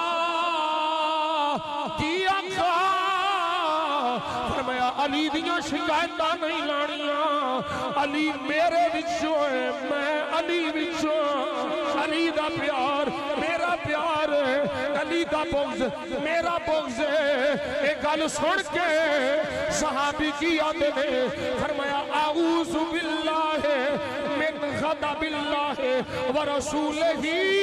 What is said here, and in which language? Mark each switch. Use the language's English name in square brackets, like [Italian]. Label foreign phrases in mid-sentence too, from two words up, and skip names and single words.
[Punjabi] ਕੀ ਆਕਾ ਫ਼ਰਮਾਇਆ ਅਲੀ ਦੀਆਂ ਸ਼ਿਕਾਇਤਾਂ ਨਹੀਂ ਲਾਣੀਆਂ ਅਲੀ ਮੇਰੇ ਵਿਚੋਂ ਹੈ ਮੈਂ ਅਲੀ ਵਿਚੋਂ ਅਲੀ ਦਾ ਪਿਆਰ ਮੇਰਾ ਪਿਆਰ ਅਲੀ ਦਾ ਬੁਗ਼ਜ਼ ਮੇਰਾ ਬੁਗ਼ਜ਼ ਯੇ ਗੱਲ ਸੁਣ ਕੇ ਸਹਾਬੀ ਕੀ ਆਤੇ ਨੇ ਫ਼ਰਮਾਇਆ [Arabic] أعوذ بالله من غضب الله و رسوله